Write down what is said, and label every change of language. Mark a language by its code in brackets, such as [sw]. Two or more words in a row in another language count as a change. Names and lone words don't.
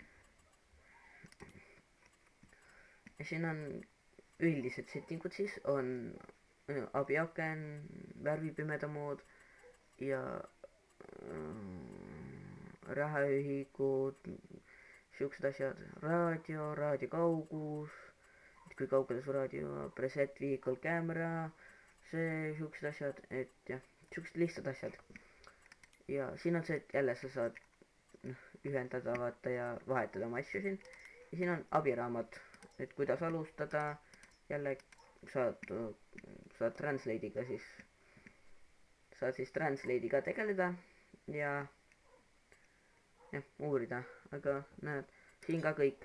[et] ja siin on üldised settingud, siis on abiaken, värvipimeda mood ja rahaühikud, siuksed asjad, raadio kaugus, et kui kaugele su raadio, [en] preset vehicle camera, [et] see, siuksed asjad, et jah, siuksed lihtsad asjad. ja siin on see, et jälle sa saad ühendada vaata ja vahetada oma asju siin. ja siin on abiraamat, et kuidas alustada, jälle saad translate'iga siis, translate'iga tegeleda ja jah, uurida, aga näed, siin ka kõik.